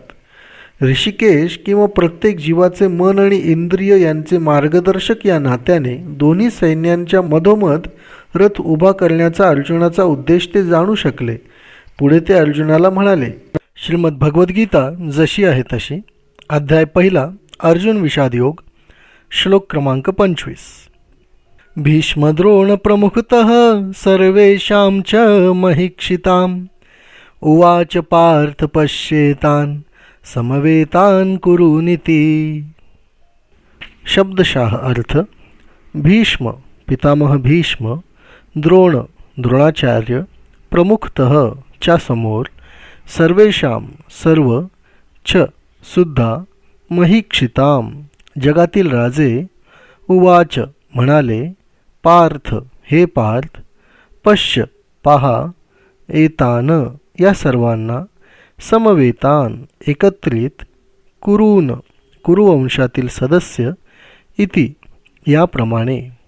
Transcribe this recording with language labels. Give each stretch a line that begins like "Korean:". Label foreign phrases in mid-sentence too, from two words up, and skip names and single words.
Marathi: ऋषिकेश किंवा प्रत्येक जीवाचे मन आणि इंद्रिय यांचे मार्गदर्शक या नात्याने दोन्ही सैन्यांच्या मधोमध रथ उभा करण्याचा अर्जुनाचा उद्देश ते जाणू शकले. पुढे ते अर्जुनाला म्हणाले. श्रीमद भगवद्गीता जशी आहे तशी अध्याय 1 अर्जुन विषाद योग श्लोक क्रमांक 25.
Sanskrit: भीष्मद्रोण प्रमुखतः सर्वेषां च महीक्षिताम् उवाच पार्थ पश्येतान् समवेतान् कुरुनिति.
Marathi: शब्दशः अर्थ भीष्म पितामह भीष्म, द्रोण द्रोणाचार्य, प्रमुखतः च्या समोर, सर्वेषां सर्व, च सुद्धा, महीक्षिताम जगातील राजे, उवाच म्हणाले, पार्थ हे पार्थ, पश्य पहा, एतान या सर्वांना, समवेतान एकत्रित, कुरून कुरुवंशातील सदस्य, इति याप्रमाणे.